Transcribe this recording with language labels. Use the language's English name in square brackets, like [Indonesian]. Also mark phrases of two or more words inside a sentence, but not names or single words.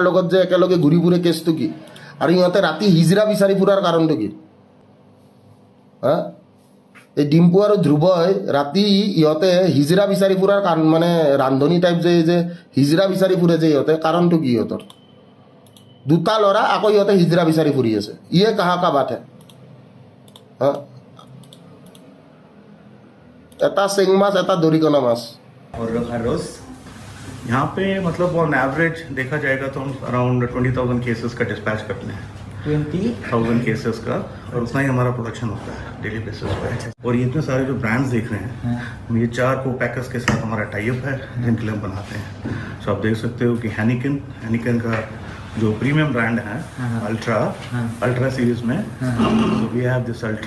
[Assamese] লগত যে একেলগে ঘূৰি ফুৰে কেছটো কি আৰু ইহঁতে ৰাতি হিজৰা বিচাৰি ফুৰাৰ কাৰণটো কি হা এই ডিম্পু আৰু ধ্ৰুৱই ৰাতি ইহঁতে হিজৰা বিচাৰি ফুৰাৰ কাৰণ মানে ৰান্ধনি টাইপ যে হিজৰা বিচাৰি ফুৰে যে ইহঁতে কাৰণটো কি ইহঁতৰ দুটা ল'ৰা আকৌ ইহঁতে হিজৰা বিচাৰি ফুৰি আছে [Hindi] ये कहाँ का बात है [Assamese] হা এটা চেং মাছ এটা দৰিকণা মাছ [Hindi] और रोज यहाँ पे मतलब [English] on average [Hindi] देखा जाएगा तो हम अराउंड 20,000 केसेस का डिस्पैच करते हैं 20,000 केसेस का और उतना ही हमारा प्रोडक्शन होता है [English] daily basis [Hindi] पे और ये इतने सारे जो ब्रांड्स देख रहे हैं ये 4 को पैकर्स के साथ हमारा [English] tie up [Hindi] है जिनके लिए हम बनाते हैं सो आप देख सकते हो कि हैनिकन का जो [English] premium brand [Hindi] है अल्ट्रा सीरीज में [English] we have this Ultra